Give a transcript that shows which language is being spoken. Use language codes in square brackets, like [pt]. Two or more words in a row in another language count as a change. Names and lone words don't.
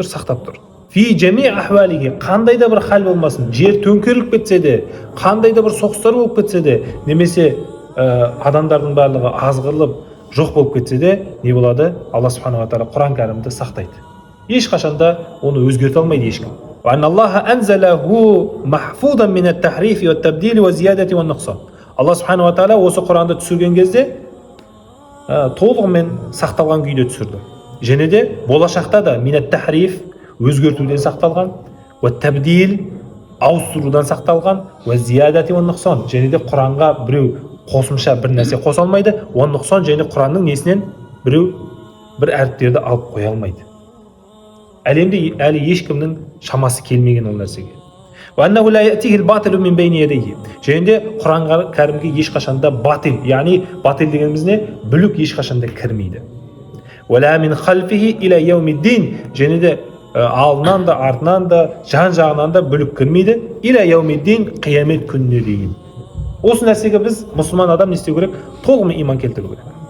[kk] Сақтап тұр. [ar] في جميع أحواله. [kk] Қандай да бір хал болмасын, жер төңкеріліп кетсе де, қандай да бір соғыстар болып кетсе де, немесе адамдардың барлығы азғырылып жоқ болып кетсе де, не болады? Алла [ar] سبحانه وتعالى [kk] Құран кәрімді сақтайды. Ешқашанда оны өзгерте алмайды ешкім. [ar] وأن الله أنزله محفوظا من التحريف والتبديل والزيادة والنقصان. [kk] Алла [ar] سبحانه وتعالى [kk] осы Құранды түсірген кезде толығымен сақталған күйде түсірді. Және де болашақта да [ar] من التحريف [kk] өзгертуден сақталған, [ar] والتبديل [kk] ауыстырудан сақталған, [ar] والزيادة والنقصان, [kk] және де Құранға біреу қосымша бір нәрсе қоса алмайды, [ar] والنقصان, [kk] және Құранның несінен біреу бір әріптерді алып қоя алмайды. Әлемде әлі ешкімнің шамасы келмеген ол нәрсеге. [ar] وأنه لا يأتيه الباطل من بين يديه. [kk] Және де Құранға кәрімге ешқашанда батил, яғни батил дегеніміз не? Бүлік ешқашанда кірмейді. [ar] ولا من خلفه إلى يوم الدين. [kk] Және де алдынан да, артынан да, жан жағынан да бүлік кірмейді. [ar] إلى يوم الدين, [kk] қиямет күніне дейін. Осы нәрсеге біз мұсылман адам не істеу керек? Толығымен иман келтіру керек.